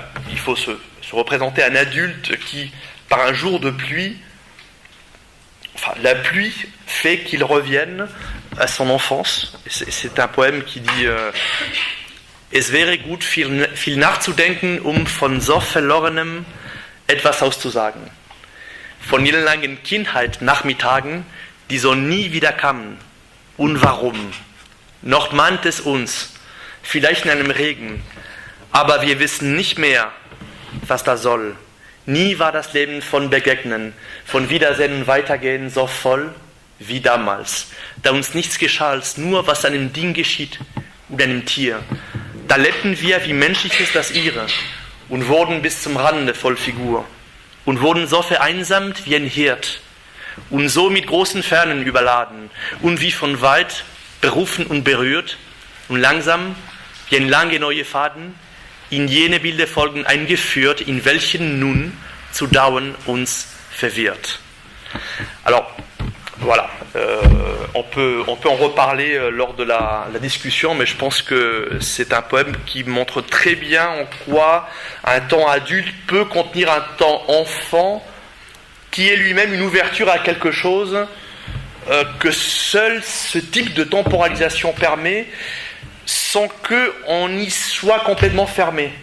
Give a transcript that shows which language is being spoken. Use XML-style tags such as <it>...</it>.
<fr>il faut se représenter un adulte qui, par un jour de pluie, la pluie fait qu'il revienne à son enfance. C'est un poème qui dit</fr> <de>Es wäre gut, viel nachzudenken, von so verlorenem etwas auszusagen. Von langen Kindheit-Nachmittagen, die so nie wieder kamen. Und warum? Noch mahnt es uns, vielleicht in einem Regen, aber wir wissen nicht mehr, was das soll. Nie war das Leben von Begegnen, von Wiedersehen und Weitergehen so voll wie damals, da uns nichts geschah als nur, was einem Ding geschieht oder einem Tier. Da lebten wir wie Menschliches das ihre und wurden bis zum Rande voll Figur und wurden so vereinsamt wie ein Hirt und so mit großen Fernen überladen und wie von weit berufen und berührt und langsam wie ein lange neue Faden in jene Bilder folgen eingeführt, in welchen nun zu dauern uns verwirrt.</de> <fr>Alors, voilà, on peut en reparler lors de la discussion, mais je pense que c'est un poème qui montre très bien en quoi un temps adulte peut contenir un temps enfant, qui est lui-même une ouverture à quelque chose que seul ce type de temporalisation permet, sans qu'on y soit complètement fermé.</fr>